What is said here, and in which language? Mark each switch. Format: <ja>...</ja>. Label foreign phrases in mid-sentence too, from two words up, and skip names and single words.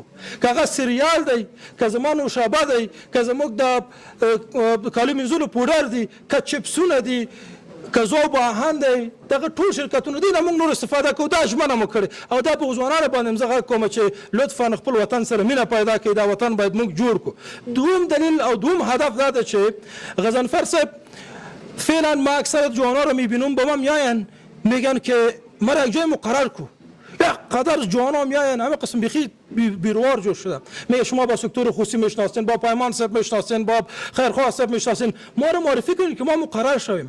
<ps>که هغه سریال دی، که زما نوشابه دی، که زموږ د کالو مینځلو پوډر دی، که چپسونه دي، که ذوب آهن دی، دغه ټول شرکتونه دي نه موږ نور استفاده کوو. دا ژمنه مو کړې او دا په ځوانانو باندې زه غږ کوم چې لطفا خپل وطن سره مینه پیدا کړئ. دا وطن باید موږ جوړ کړو. دوم دلیل او دوم هدف دا ده چې</ps> <fa>غضنفر صاحب فعلا ما اکثر جوانان رو میبینم با ما میاین میگن که ما را یک جای مقرر کو. یک قدر جوانان میاین همه قسم بخی بیروار جور شده. میگه شما با سکتور خصوصی میشناسین، با پیمان صاحب میشناسین، با خیرخواه صاحب میشناسین، ما رو معرفی کنید که ما مقرر شویم.</fa>